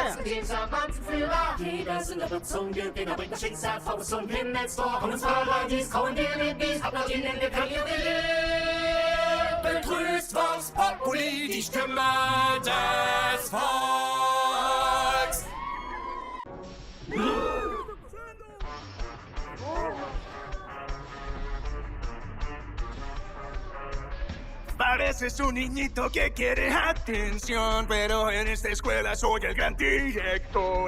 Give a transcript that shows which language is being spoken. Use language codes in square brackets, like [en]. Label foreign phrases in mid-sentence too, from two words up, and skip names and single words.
[de] als den charmanten Führer. Jeder Sünder wird zum Gewinner, bringt das Schicksal vor uns zum Himmelstor. Und ins Paradies kommen wir mit dies, applaudieren, wir können jubilieren. Begrüßt Vox Populi, die Stimme des Volks. [es] Pareces un niñito que quiere atención, pero en esta escuela soy el gran director.